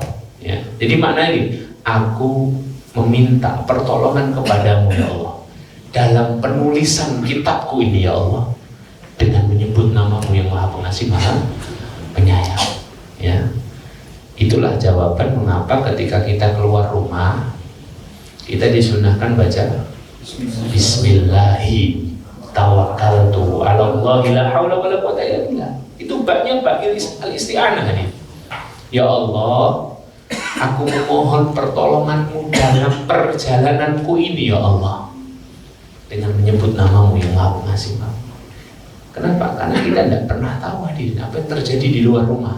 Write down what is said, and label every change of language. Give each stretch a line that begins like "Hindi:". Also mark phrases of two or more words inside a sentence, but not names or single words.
Indonesian: Ya, jadi maknanya ini, aku meminta pertolongan kepadamu ya Allah dalam penulisan kitabku ini ya Allah, dengan menyebut namamu yang Maha Pengasih Maha Penyayang. Ya, itulah jawaban mengapa ketika kita keluar rumah kita disunahkan baca
Arabic: بسم الله توكلت على الله لا حول ولا قوة إلا بالله.
Indonesian: Itu baknya
Arabic: باء للاستعانة
Indonesian: nih. Ya Allah, aku memohon pertolonganmu dalam perjalananku ini ya Allah, dengan menyebut namamu yang Maha Pengasih. Kenapa? Karena kita tidak pernah tahu hadirin apa yang terjadi di luar rumah.